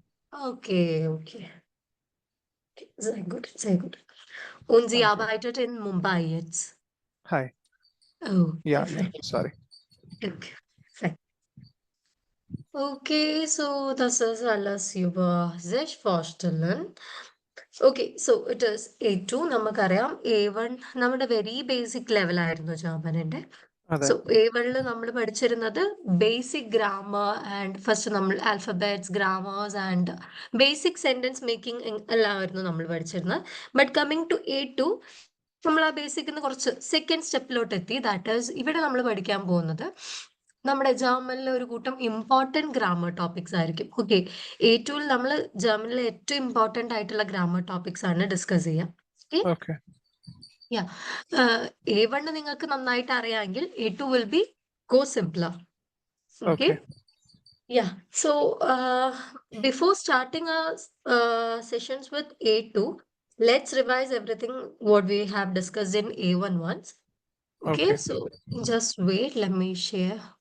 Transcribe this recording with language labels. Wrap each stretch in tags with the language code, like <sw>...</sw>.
<en>Okay, okay.</en> <de>Sehr gut, sehr gut. Und sie Danke. arbeitet in Mumbai jetzt.</de> <en>Hi. Oh, Yeah, perfect. sorry. Okay, fine. Okay, so</en> <de>das ist alles über sich vorstellen.</de> <en>Okay, so it is A2.</en> <ml>നമുക്കറിയാം A1 നമ്മുടെ very basic level ആയിരുന്നു ജർമ്മനിന്റെ. അതെ. So A1 നമ്മൾ പഠിച്ചിരുന്നത് basic grammar and first നമ്മൾ alphabets grammars and basic sentence making എല്ലാമായിരുന്നു നമ്മൾ പഠിച്ചിരുന്നത്. But coming to A2 നമ്മൾ ആ ബേസിക്കിന്ന് കുറച്ച് സെക്കൻഡ് സ്റ്റെപ്പിലോട്ട് എത്തി. ദാറ്റ് ഈസ് ഇവിടെ നമ്മൾ പഠിക്കാൻ പോകുന്നത് നമ്മുടെ ജർമ്മനിലെ ഒരു കൂട്ടം ഇമ്പോർട്ടൻറ്റ് ഗ്രാമർ ടോപ്പിക്സ് ആയിരിക്കും. ഓക്കെ, A2 നമ്മൾ ജർമ്മനിലെ ഏറ്റവും ഇമ്പോർട്ടൻ്റ് ആയിട്ടുള്ള ഗ്രാമർ ടോപ്പിക്സ് ആണ് ഡിസ്കസ് ചെയ്യാം.</ml> <en>Okay. Yeah.</en> <ml>A1 നിങ്ങൾക്ക് നന്നായിട്ട് അറിയാമെങ്കിൽ</ml> <en>A2 will be go simpler. Okay. Yeah. So before starting our sessions with A2, let's revise everything what we have discussed in A1 once. Okay. So just wait. Let me share</en>